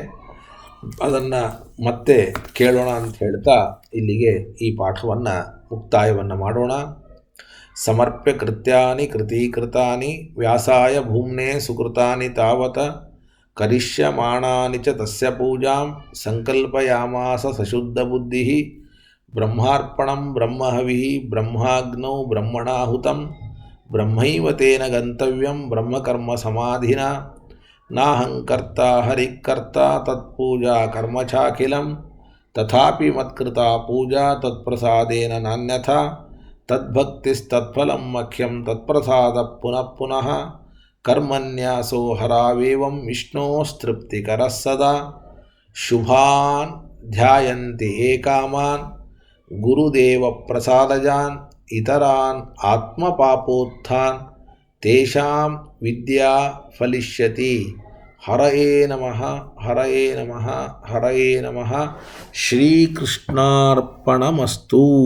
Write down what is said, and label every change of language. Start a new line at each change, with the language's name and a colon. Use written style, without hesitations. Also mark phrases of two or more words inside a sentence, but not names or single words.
Kannada: ಅದನ್ನು ಮತ್ತೆ ಕೇಳೋಣ ಅಂತ ಹೇಳ್ತಾ ಇಲ್ಲಿಗೆ ಈ ಪಾಠವನ್ನು ಮುಕ್ತಾಯವನ್ನು ಮಾಡೋಣ.
Sanskrit: ಸಮರ್ಪ್ಯ ಕೃತ್ಯಾನಿ ಕೃತೀಕೃತಾನಿ ವ್ಯಾಸಾಯ ಭೂಮ್ನೆ ಸುಕೃತಾನಿ ತಾವತ ಕರಿಷ್ಯಮಾಣಾನಿ ಚ ತಸ್ಯ ಪೂಜಾಂ ಸಂಕಲ್ಪಯಾಮಾಸ ಸಶುದ್ಧಬುದ್ಧಿಃ. ಬ್ರಹ್ಮಾರ್ಪಣಂ ಬ್ರಹ್ಮಹವಿಃ ಬ್ರಹ್ಮಾಗ್ನೌ ಬ್ರಹ್ಮಣಾಹುತಂ ಬ್ರಹ್ಮೈವ ತೇನ ಗಂತವ್ಯಂ ಬ್ರಹ್ಮಕರ್ಮ ಸಮಾಧಿನ. ನಾಹಂಕರ್ತಾ ಹರಿಕರ್ತಾ ತತ್ಪೂಜಾ ಕರ್ಮ ಚಾಖಿಲಂ ತಥಾಪಿ ಮತ್ಕೃತಾ ಪೂಜಾ ತತ್ಪ್ರಸಾದೇನ ನಾನ್ಯಥಾ. ತದ್ಭಕ್ತಿಸ್ತತ್ಫಲಂ ಮಖ್ಯಂ ತತ್ಪ್ರಸಾದ ಪುನಃ ಪುನಃ. ಕರ್ಮನ್ಯಾಸೋ ಹರಾವೇವಂ ವಿಷ್ಣೋಸ್ತೃಪ್ತಿಕರಃ ಸದಾ. ಶುಭಾನ್ ಧ್ಯಾಯಂತಿ ಯೇ ಕಾಮಾನ್ ಗುರುದೇವ ಪ್ರಸಾದಜಾನ್ ಇತರಾನ್ ಆತ್ಮಪಾಪೋತ್ಥಾನ್ ತೇಷಾಂ ವಿದ್ಯಾ ಫಲಿಷ್ಯತಿ. ಹರಯೇ ನಮಃ ಹರಯೇ ನಮಃ ಹರಯೇ ನಮಃ. ಶ್ರೀಕೃಷ್ಣಾರ್ಪಣಮಸ್ತು.